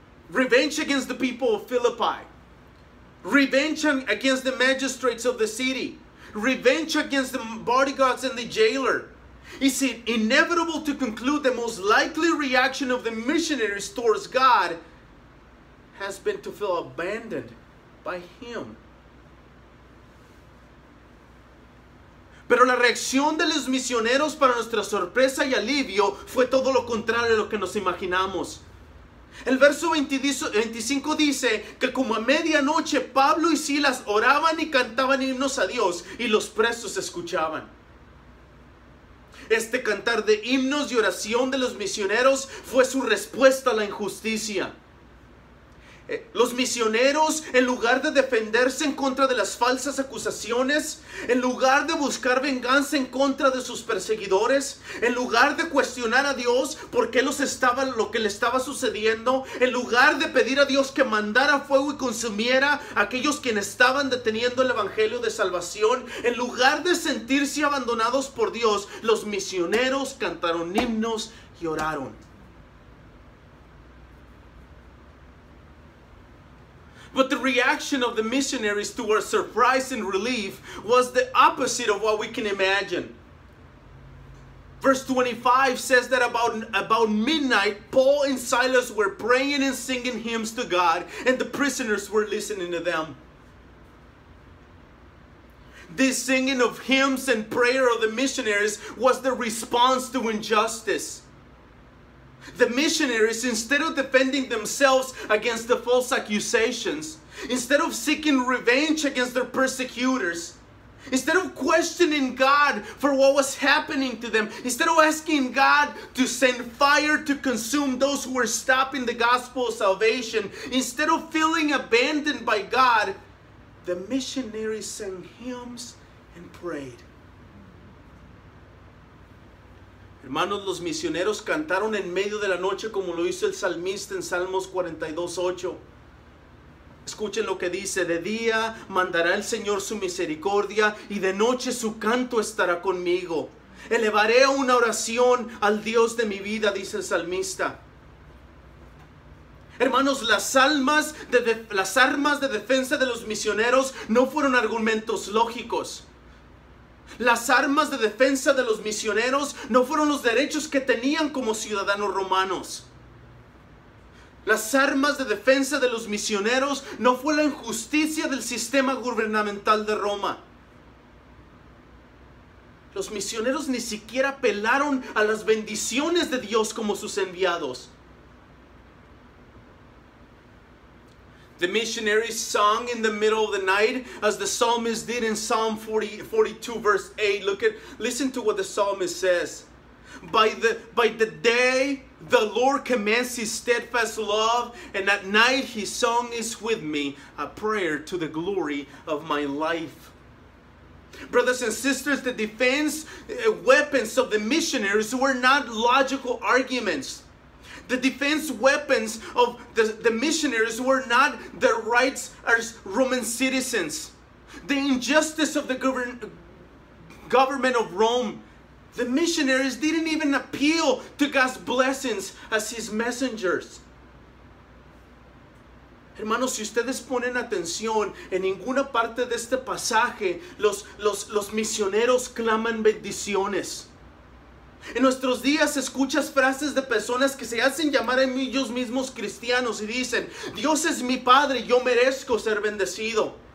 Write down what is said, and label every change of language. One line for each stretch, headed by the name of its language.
English: Revenge against the people of Philippi. Revenge against the magistrates of the city. Revenge against the bodyguards and the jailer. Is it inevitable to conclude the most likely reaction of the missionaries towards God has been to feel abandoned by Him?
Spanish: Pero la reacción de los misioneros, para nuestra sorpresa y alivio, fue todo lo contrario a lo que nos imaginamos. El verso 25 dice que como a medianoche Pablo y Silas oraban y cantaban himnos a Dios y los presos escuchaban. Este cantar de himnos y oración de los misioneros fue su respuesta a la injusticia. Los misioneros, en lugar de defenderse en contra de las falsas acusaciones, en lugar de buscar venganza en contra de sus perseguidores, en lugar de cuestionar a Dios por qué lo que le estaba sucediendo, en lugar de pedir a Dios que mandara fuego y consumiera a aquellos quienes estaban deteniendo el evangelio de salvación, en lugar de sentirse abandonados por Dios, los misioneros cantaron himnos y oraron. But the reaction of the missionaries to our surprise and relief was the opposite of what we can imagine. Verse 25 says that about midnight, Paul and Silas were praying and singing hymns to God, and the prisoners were listening to them. This singing of hymns and prayer of the missionaries was the response to injustice. The missionaries, instead of defending themselves against the false accusations, instead of seeking revenge against their persecutors, instead of questioning God for what was happening to them, instead of asking God to send fire to consume those who were stopping the gospel of salvation, instead of feeling abandoned by God, the missionaries sang hymns and prayed. Hermanos, los misioneros cantaron en medio de la noche como lo hizo el salmista en Salmos 42:8. Escuchen lo que dice: de día mandará el Señor su misericordia y de noche su canto estará conmigo. Elevaré una oración al Dios de mi vida, dice el salmista. Hermanos, las armas de defensa de los misioneros no fueron argumentos lógicos. Las armas de defensa de los misioneros no fueron los derechos que tenían como ciudadanos romanos. Las armas de defensa de los misioneros no fue la injusticia del sistema gubernamental de Roma. Los misioneros ni siquiera apelaron a las bendiciones de Dios como sus enviados.
English: The missionaries sung in the middle of the night, as the psalmist did in Psalm 42 verse 8. Listen to what the psalmist says. By the day the Lord commands his steadfast love, and at night his song is with me, a prayer to the glory of my life. Brothers and sisters, the defense weapons of the missionaries were not logical arguments. The defense weapons of the missionaries were not their rights as Roman citizens, the injustice of the government of Rome. The missionaries didn't even appeal to God's blessings as his messengers.
Spanish: Hermanos, si ustedes ponen atención, en ninguna parte de este pasaje los misioneros claman bendiciones. En nuestros días escuchas frases de personas que se hacen llamar a ellos mismos cristianos y dicen: Dios es mi Padre, yo merezco ser bendecido.